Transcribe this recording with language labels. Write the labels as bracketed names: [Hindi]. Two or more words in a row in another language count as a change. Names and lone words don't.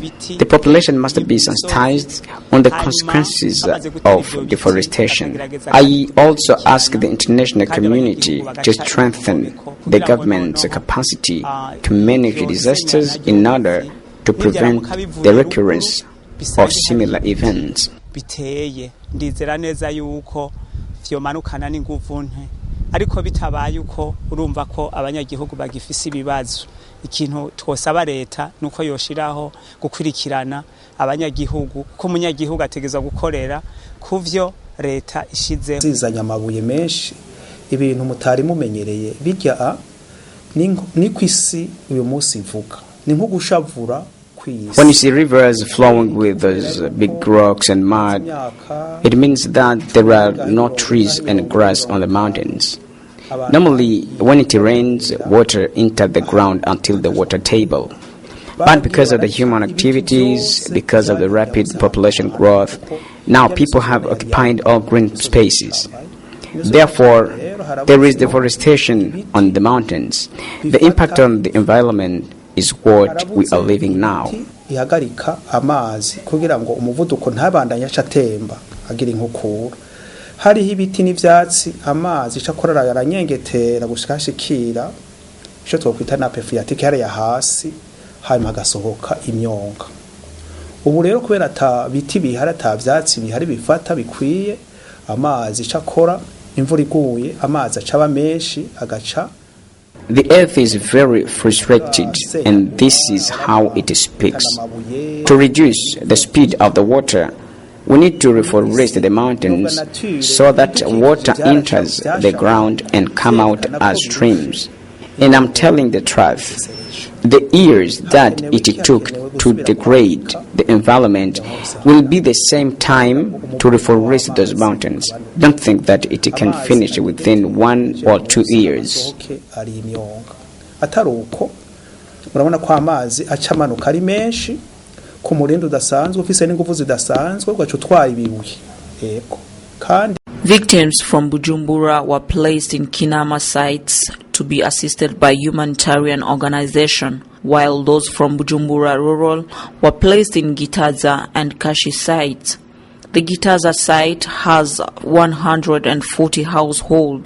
[English] The population must be sensitized on the consequences of deforestation. I also ask the international community to strengthen the government's capacity to manage disasters in order to prevent the recurrence of similar events. [Rundi] Ndizera neza yuko vyomanukana n'inguvu nke ariko bitabaye uko urumva ko abanyagihugu bagifise ibibazo. Ikintu twosaba leta nuko yoshiraho gukurikirana abanyagihugu ko umunyagihugu ategeza gukorera kuvyo leta ishize. Zizanya amabuye menshi ibintu mutari mumenyereye birya ni kwisi uyu munsi ivuga ni nko gushavura. [English] When you see rivers flowing with those big rocks and mud, it means that there are no trees and grass on the mountains. Normally, when it rains, water enters the ground until the water table. But because of the human activities, because of the rapid population growth, now people have occupied all green spaces. Therefore, there is deforestation on the mountains. The impact on the environment is what we are living now. [Rundi] Ihagarika amazi kugira ngo umuvuduko ntabandanye acatemba agira inkukura. Hariho ibiti n'ivyatsi amazi cakorara yaranyengetera gushikashikira ico twokwita na [English] phreatic area [Rundi] hasi hanyuma gasohoka imyonga. Ubu rero kubera ata biti bihari ata vyatsi bihari bifata bikwiye amazi cakora imvura iguye amazi acaba menshi agaca. [English] The earth is very frustrated, and this is how it speaks. To reduce the speed of the water, we need to reforest the mountains so that water enters the ground and come out as streams. And I'm telling the truth, the years that it took to degrade the environment will be the same time to reforest those mountains. Don't think that it can finish within 1 or 2 years. [Rundi] Ataruko urabona ko amazi acamanuka ari menshi ku murindi udasanzwe ufise n'ingufu zidasanzwe ugaca utwaye ibibuye. Yego kandi [English] Victims from Bujumbura were placed in Kinama sites to be assisted by humanitarian organization, while those from Bujumbura rural were placed in Gitaza and Kashi sites. The Gitaza site has 140 households.